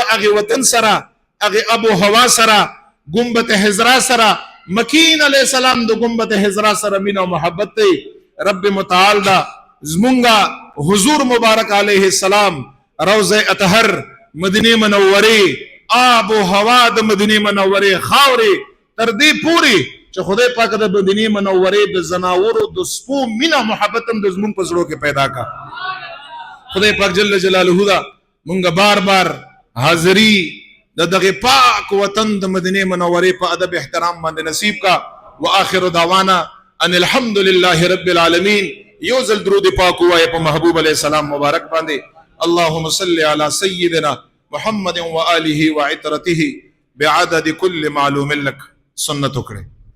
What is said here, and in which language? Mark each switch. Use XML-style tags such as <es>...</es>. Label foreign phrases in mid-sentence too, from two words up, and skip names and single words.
<ps>هغه وطن سره هغه ابو هوا سره ګمبد حضرا سره مکین</ps> <ar>علی السلام</ar> <ps>د ګمبد حضرا سره مینا او محبت دی رب متعال دا زمونږه حضور مبارک</ps> <ar>علیه السلام</ar> <ps>روضه اطهر مدینه منوره آب و هوا د مدینه منوره خاورې تر دې پوری چې خدای پاک د مدینه منوره د زناورو د سپو مینا محبت هم د زمونږ په زړه کې پیدا کا خدای پاک</ps> <ar>جل جلاله</ar> <ps>دا مونږه بار بار حاضری د دغه پاک وطن د مدینه منوره په ادب احترام باندې نصیب کا</ps> <ar>واخر دعوانا ان الحمد لله رب العالمین</ar> <ps>یوزل درود پاک وای په محبوب</ps> <ar>علیہ السلام</ar> <ps>مبارک باندې</ps> <ar>اللهم صل علی سیدنا محمد و آله و عطرته بعدد كل معلوم لك</ar> <ps>سنت کړه</ps>